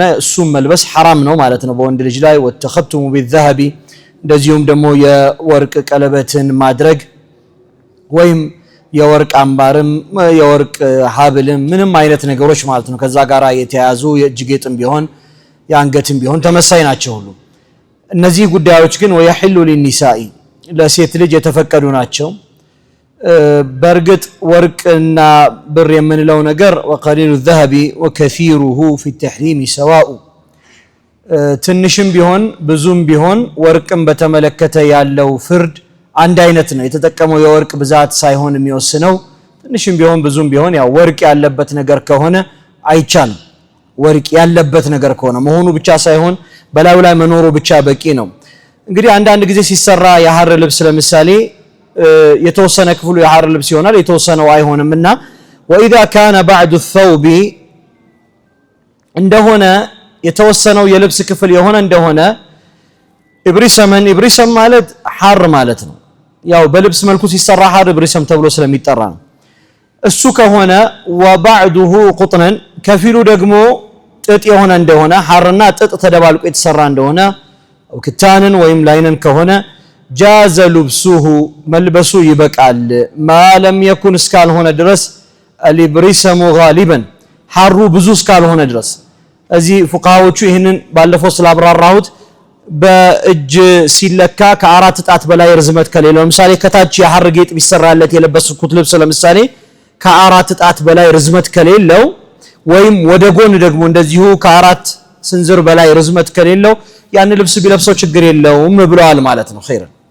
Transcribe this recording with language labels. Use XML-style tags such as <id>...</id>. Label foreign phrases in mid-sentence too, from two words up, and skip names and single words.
<am>እሱም መልበስ حرام ነው ማለት ነው በወንድ ልጅ ላይ።</am> <ar>والتختم بالذهب</ar> <am>እንደዚሁም ደግሞ የወርቅ ቀለበትን ማድረግ ወይም የወርቅ አምባርም የወርቅ ሐብልም ምንም አይነት ነገሮች ማለት ነው ከዛ ጋር የተያዙ የእጅ ጌጥም ቢሆን የአንገትም ቢሆን ተመሳይ ናቸው ሁሉ እነዚህ ጉዳዮች ግን</am> <ar>ويحل للنساء</ar> <am>ለሴት ልጅ የተፈቀዱ ናቸው። በርግጥ ወርቅና ብር የምንለው ነገር</am> <ar>وقليل الذهب وكثيره في التحريم سواء</ar> <am>ትንሽም ቢሆን ብዙም ቢሆን ወርቅም በተመለከተ ያለው ፍርድ አንድ አይነት ነው። የተጠቀመው የወርቅ ብዛት ሳይሆን የሚወስነው ትንሽም ቢሆን ብዙም ቢሆን ያው ወርቅ ያለበት ነገር ከሆነ አይቻልም። ወርቅ ያለበት ነገር ከሆነ መሆኑ ብቻ ሳይሆን በላዩ ላይ መኖሩ ብቻ በቂ ነው። እንግዲህ አንዳንድ ጊዜ ሲሰራ የሐር ልብስ ለምሳሌ የተወሰነ ክፍሉ የሐር ልብስ ይሆናል የተወሰነው አይሆንምና</am> <ar>واذا كان بعد الثوب</ar> <am>እንደሆነ የተወሰነው የልብስ ክፍል የሆነ እንደሆነ ኢብሪሰም ማለት ሐር ማለት ነው። ያው በልብስ መልኩ ሲሰራ ሐር ኢብሪሰም ተብሎ ስለሚጠራ ነው። እሱ ከሆነ</am> <ar>وبعده قطنا</ar> <am>ከፊሉ ደግሞ ጥጥ የሆነ እንደሆነ ሐርና ጥጥ ተደባልቆ የተሰራ እንደሆነ</am> <ar>او كتانن</ar> <am>ወይም ላይነን ከሆነ</am> <ar>جاز لبسه</ar> <am>መልበሱ ይበቃል</am> <ar>ما لم يكن</ar> <am>እስካልሆነ ድረስ</am> <ar>الابرسم غالبا</ar> <am>ሐሩ ብዙ እስካልሆነ ድረስ። እዚህ ፉቃሃዎቹ ይሄንን ባለፈው ስላብራራሁት በእጅ ሲለካ ከአራት ጣት በላይ ርዝመት ከሌለው ለምሳሌ ከታች የሐር ጌጥ ቢሰራለት የለበስኩት ልብስ ለምሳሌ ከአራት ጣት በላይ ርዝመት ከሌለው ወይም ወደ ጎን ደግሞ እንደዚሁ ከአራት ስንዝር በላይ ርዝመት ከሌለው ያን ልብስ ቢለብሰው ችግር የለውም ብለዋል ማለት ነው። ኸይር</am>